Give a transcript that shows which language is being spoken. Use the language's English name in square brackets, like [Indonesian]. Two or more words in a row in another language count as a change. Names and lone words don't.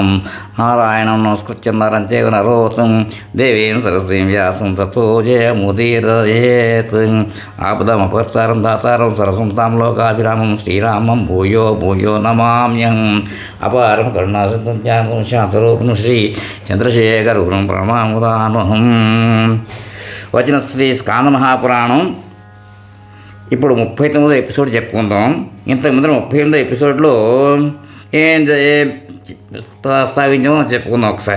[Sanskrit] नारायणं नमस्कृत्य नरं चैव नरोत्तमं देवीं सरस्वतीं व्यासं ततो जयमुदीरयेत्। आपदमपहर्तारं दातारं सरसंतां लोकाभिरामं श्रीरामं भूयो भूयो नमाम्यहम्। अपारं करुणासिन्धुं ज्ञानं शान्तरूपिणं శ్రీ చంద్రశేఖర గురుం ప్రణాముదామహం. [Telugu] వచ్చిన శ్రీ స్కాంద మహాపురాణం ఇప్పుడు 39వ ఎపిసోడ్ చెప్పుకుందాం. ఇంతకుముందు 38వ ఎపిసోడ్లో ఏం ప్రస్తావించామో చెప్పుకుందాం ఒకసారి.